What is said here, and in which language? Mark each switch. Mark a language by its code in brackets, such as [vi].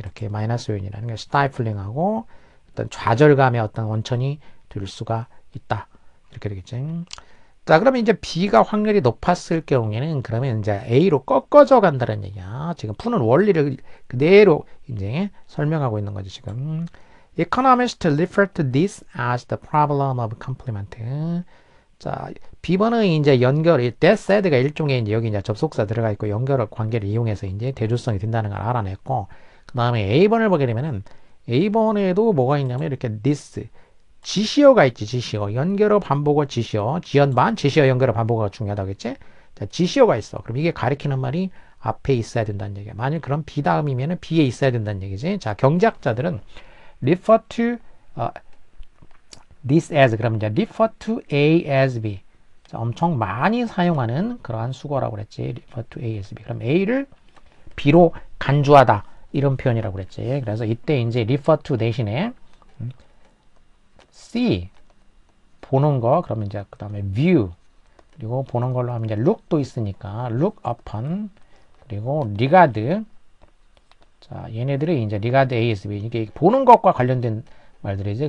[ko] 이렇게 마이너스 요인이라는 게 스타이플링하고 어떤 좌절감의 어떤 원천이 될 수가 있다. 이렇게 되겠죠. 자, 그러면 이제 B가 확률이 높았을 경우에는 그러면 이제 A로 꺾어져 간다는 얘기야. 지금 푸는 원리를 그대로 이제 설명하고 있는 거죠, 지금. [en] Economists refer to this as the problem of complement. [ko] 자, B번은 이제 연결이 [en] that said [ko] 가 일종의 이제 여기 이제 접속사 들어가 있고 연결 관계를 이용해서 이제 대조성이 된다는 걸 알아냈고 그 다음에 A번을 보게 되면은 A번에도 뭐가 있냐면 이렇게 this 지시어가 있지. 지시어 연결어 반복어 지시어 지연반 지시어 연결어 반복어가 중요하다겠지. 자, 지시어가 있어. 그럼 이게 가리키는 말이 앞에 있어야 된다는 얘기야. 만약 그럼 B 다음이면은 B에 있어야 된다는 얘기지. 자, 경제학자들은 [en] refer to this as [ko] 그러면 이제 [en] refer to A as B. [ko] 자, 엄청 많이 사용하는 그러한 수거라고 그랬지. [en] refer to A as B. [ko] 그럼 A를 B로 간주하다. 이런 표현이라고 그랬지. 그래서 이때 이제 refer to 대신에 see 보는 거 그러면 이제 그 다음에 view 그리고 보는 걸로 하면 이제 look도 있으니까 [en] look upon [ko] 그리고 regard 자 얘네들이 이제 [en] regard ASB [ko] 이게 보는 것과 관련된 말들이지.